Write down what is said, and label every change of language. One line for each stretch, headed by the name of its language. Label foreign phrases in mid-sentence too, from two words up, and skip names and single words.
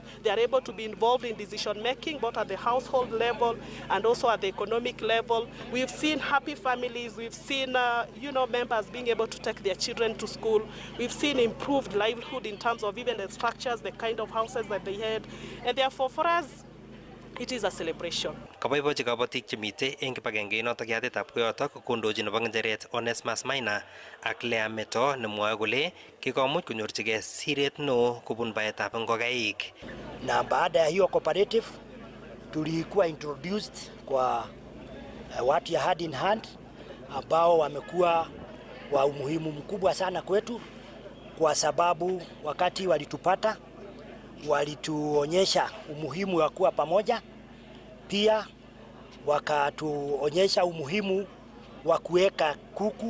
English: They are able to be involved in decision making, both at the household level and also at the economic level. We've seen happy families. We've seen members being able to take their children to school. We've seen improved livelihood in terms of even the structures, the kind of houses that they had, and therefore for us it is a celebration.
Kalenjin: Kaboibochi kabatik chemite eng kibagenge notok yatetab koyotok kondochi nebo ng'echeret Onesmus Maina ak Lea Meto nemwoe kole kikomuch konyorchigei siret neo kubun baetab ngokaik.
Swahili: Na baada ya hiyo cooperative tulikuwa introduced kwa watu ya Hand in Hand ambao wamekuwa wa umuhimu mkubwa sana kwetu, kwa sababu wakati walitupata walituonyesha umuhimu wa kuwa pamoja, pia wakatuonyesha umuhimu wa kuweka kuku.